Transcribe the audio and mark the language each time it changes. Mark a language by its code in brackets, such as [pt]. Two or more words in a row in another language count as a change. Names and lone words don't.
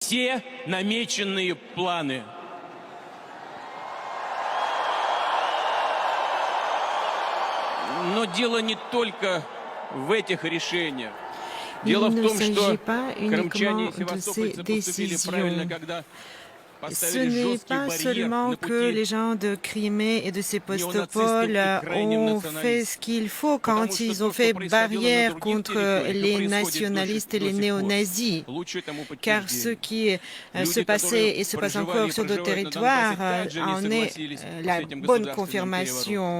[ru] все намеченные планы. Но дело не только в этих решениях. Дело в том, что крымчане и севастопольцы поступили правильно, когда [fr] Ce n'est pas seulement que les gens de Crimée et de Sébastopol ont fait ce qu'il faut quand ils ont fait barrière contre les nationalistes et les néo-nazis, car ce qui se passait et se passe encore sur d'autres territoires en est la bonne confirmation.